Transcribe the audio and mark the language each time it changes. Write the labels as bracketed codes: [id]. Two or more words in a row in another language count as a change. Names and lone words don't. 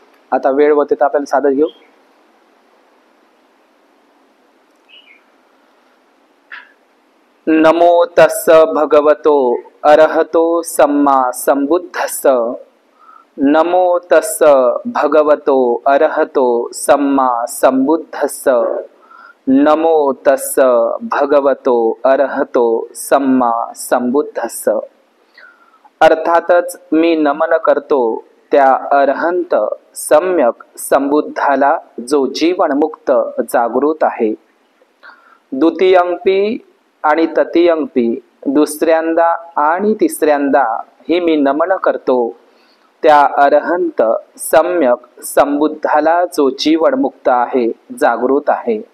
[mr] आता वेळ होते तर आपण सादर घेऊ. [pi] नमो तस्स भगवतो अरहतो सम्मा संबुद्धस्स. नमो तस्स भगवतो अरहतो सम्मा संबुद्धस्स. नमो तस्स भगवतो अरहतो सम्मा संबुद्धस्स. [mr] अर्थातच मी नमन करतो त्या अरहंत सम्यक संबुद्धाला जो जीवनमुक्त जागृत आहे. द्वितीयंपी आणि तृतीयंपी दुसऱ्यांदा आणि तिसऱ्यांदा ही मी नमन करतो त्या अरहंत सम्यक संबुद्धाला जो जीवनमुक्त आहे, जागृत आहे.